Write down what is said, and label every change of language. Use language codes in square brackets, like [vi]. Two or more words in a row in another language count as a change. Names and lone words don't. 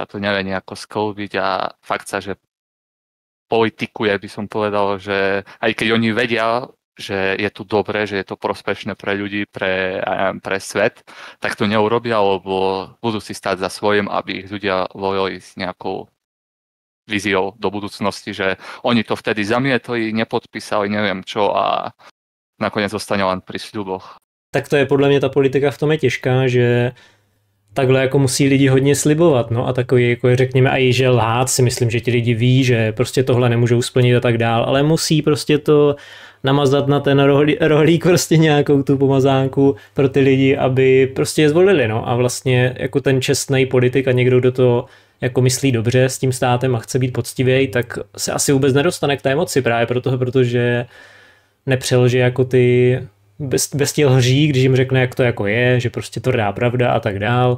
[sk] to nevie nejako sklbiť a fakt sa, že politikuje, by som povedal, že aj keď oni vedia, že je tu dobré, že je to prospešné pre ľudí, pre svet, tak to neurobia, lebo budú si stáť za svojím, aby ich ľudia volili s nejakou víziou do budúcnosti, že oni to vtedy zamietli, nepodpísali, neviem čo a nakoniec zostane len pri sľuboch. [cs] Tak to je podle mě ta politika v tom je těžká, že takhle jako musí lidi hodně slibovat, no a takový jako řekněme i že lhát si myslím, že ti lidi ví, že prostě tohle nemůžou splnit a tak dál, ale musí prostě to namazat na ten rohlík prostě nějakou tu pomazánku pro ty lidi, aby prostě je zvolili, no a vlastně jako ten čestný politik a někdo, kdo to jako myslí dobře s tím státem a chce být poctivěj, tak se asi vůbec nedostane k té moci právě protože nepřelže jako ty bez těch lží, když jim řekne, jak to jako je, že prostě tvrdá pravda a tak dál.